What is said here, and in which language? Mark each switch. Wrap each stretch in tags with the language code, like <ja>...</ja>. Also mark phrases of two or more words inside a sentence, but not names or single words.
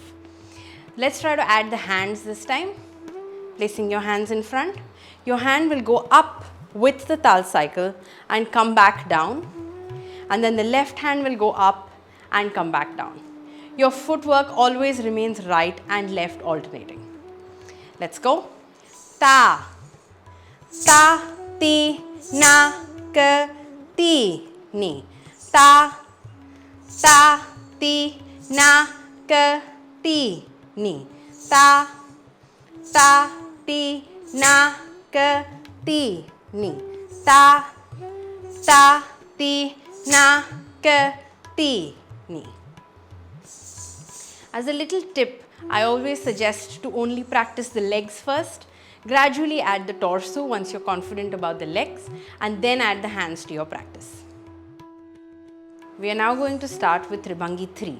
<en>Let's try to add the hands this time. Placing your hands in front. Your hand will go up with the tal cycle and come back down. And then the left hand will go up and come back down. Your footwork always remains right and left alternating. Let's go. Ta, ta, ti, na, ka, ti, ni. Ta, ta, ti, na, ka, ti, ni. Ta, ta, ti, na, ka, ti, ni. Ta, ta, ti, na, ka, ti, ni. As a little tip, I always suggest to only practice the legs first, gradually add the torso once you're confident about the legs, and then add the hands to your practice. We are now going to start with Tribhangi 3.</en>